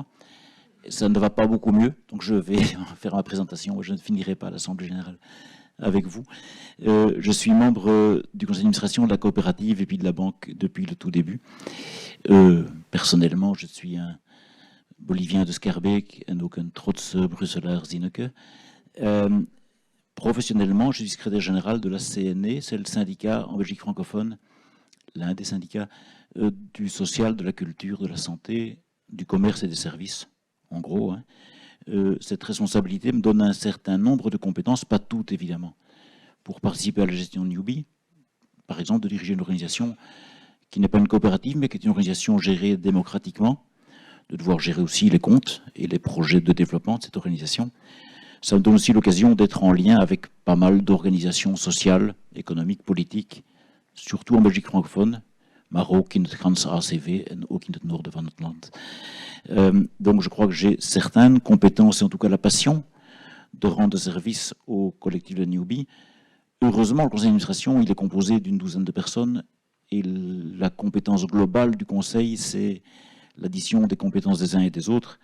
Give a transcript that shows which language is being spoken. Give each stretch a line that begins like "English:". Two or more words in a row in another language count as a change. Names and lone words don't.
French: Ça ne va pas beaucoup mieux, donc je vais faire ma présentation. Je ne finirai pas l'Assemblée générale avec vous. Je suis membre du conseil d'administration de la coopérative et puis de la banque depuis le tout début. Personnellement, je suis un Bolivien de Schaerbeek
Dutch: en ook een trotse Brusselaar Zinneke.
French: Professionnellement, je suis secrétaire général de la CNE, c'est le syndicat en Belgique francophone, l'un des syndicats du social, de la culture, de la santé, du commerce et des services, en gros. Hein. Cette responsabilité me donne un certain nombre de compétences, pas toutes évidemment, pour participer à la gestion de Newbie, par exemple de diriger une organisation qui n'est pas une coopérative, mais qui est une organisation gérée démocratiquement, de devoir gérer aussi les comptes et les projets de développement de cette organisation. Ça me donne aussi l'occasion d'être en lien avec pas mal d'organisations sociales, économiques, politiques, surtout en Belgique francophone,
Dutch: maar ook in het Gans ACV en ook in het noorden van het land.
French: Donc je crois que j'ai certaines compétences et en tout cas la passion de rendre service au collectif de Newbie. Heureusement, le conseil d'administration, il est composé d'une douzaine de personnes et la compétence globale du conseil, c'est l'addition des compétences des uns et des autres.